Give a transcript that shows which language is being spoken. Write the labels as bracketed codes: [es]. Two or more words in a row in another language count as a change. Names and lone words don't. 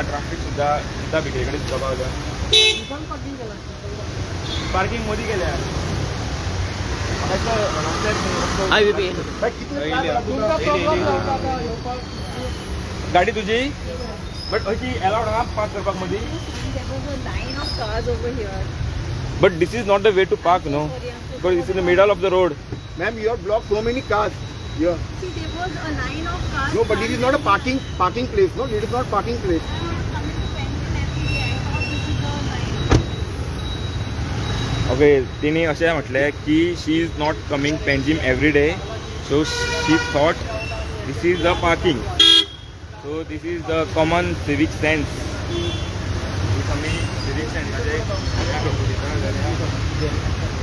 [kok] ट्राफिक सुद्धा भितरे कडेन सुद्धा पावल्या. पार्किंग मदीं केल्या. हाय बीबी गाडी तुझी बट अशी अलाउड आहा पार्क करपाक मदीं. [en] There was a line of cars over here. But this is not the way to park no, because this is the middle of the road. Ma'am, you have blocked so many cars here. See, there was a line of cars. No, but it is not a parking place. No, it is not parking place. I was coming to Penguin every day. I thought this is the line. [kok] ओके, तिने अशें म्हटलें की [en] she is not coming Panjim every day, so she thought this is the parking. So this is the common civic sense. [kok] आमी सिवीक सेन्साचे